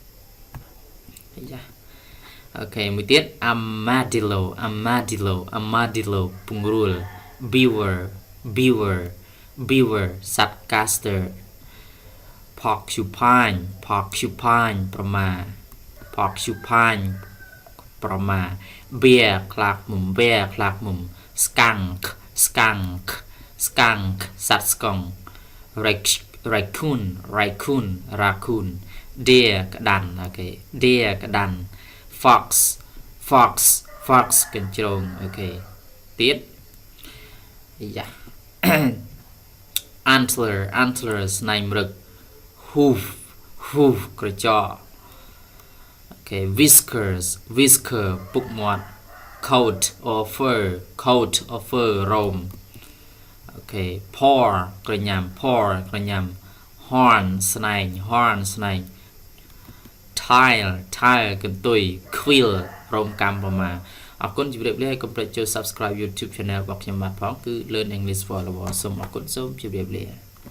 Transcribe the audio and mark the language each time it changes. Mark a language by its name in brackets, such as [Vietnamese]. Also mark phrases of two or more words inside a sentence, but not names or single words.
[Khmer] អូខេមួយទៀត armadillo ពង្រួល beaver សត្វ castor porcupine ប្រមា bear ខ្លាឃ្មុំ skunk សត្វស្កុង raccoon deer ក្តាន់អូខេ deer ក្តាន់ fox កញ្ជ្រោងអូខេទៀតយ៉ា antler ស្នែងម្រឹក hoof ក្រចកអូខេ whisker ពុកមាត់ [English] coat or fur [Khmer] រោមអូខេ paw ក្រញ៉ាំ horn ស្នែង tail កន្ទុយ quill រោមកម្មប្រមាអរគុណជម្រាបលាហើយកុំភ្លេចចូល [English] subscribe YouTube channel [Khmer] របស់ខ្ញុំបាទផងគឺ Learn English for All សូមអរគុណសូមជម្រាបលា